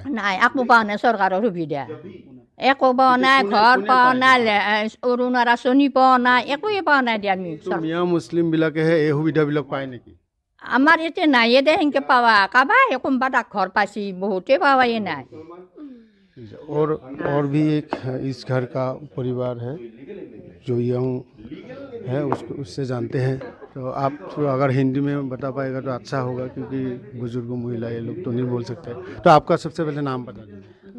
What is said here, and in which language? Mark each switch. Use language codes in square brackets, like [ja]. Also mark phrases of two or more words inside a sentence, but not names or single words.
[as] নাই, একো পোৱা নাই চৰকাৰৰ সুবিধা, একো পোৱা নাই, ঘৰ পোৱা নাই, অৰুণাৰ আঁচনি পোৱা নাই, একোৱে পোৱা নাই দিয়া আমি। মিয়া মুছলিমবিলাকেহে এই সুবিধাবিলাক পায় নেকি? আমাৰ ইয়াতে নাইয়ে দে সেনেকৈ পাৱা, কাবাই কোনোবা ডাকঘৰ পাইছি, বহুতে পাৱাই নাই। [hi] और भी एक इस घर का परिवार है जो यंग है, उससे जानते हैं। तो आप तो अगर हिंदी में बता पाएगा तो अच्छा होगा, क्योंकि बुजुर्ग महिला ये लोग तो नहीं बोल सकते। तो आपका सबसे पहले नाम बता दीजिए।